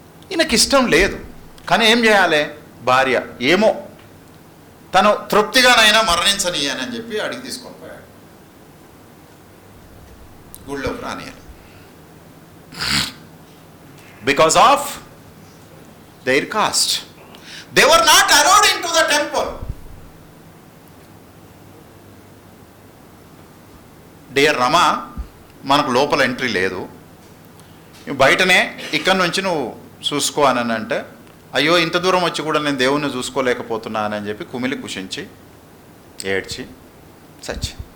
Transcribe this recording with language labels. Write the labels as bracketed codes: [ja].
[te] ఈయనకి ఇష్టం లేదు, కానీ ఏం చేయాలి? భార్య ఏమో తను తృప్తిగానైనా మరణించనీయని చెప్పి అడిగి తీసుకొని పోయాడు, గుళ్ళోకి రానియాలి. [en] Because of their caste, they were not allowed into the temple. [te] Dear రమా, మనకు లోపల ఎంట్రీ లేదు, బయటనే ఇక్కడి నుంచి నువ్వు చూసుకో అని అంటే, అయ్యో ఇంత దూరం వచ్చి కూడా నేను దేవుణ్ణి చూసుకోలేకపోతున్నానని చెప్పి కుమిలి కుషించి ఏడ్చి చచ్చి.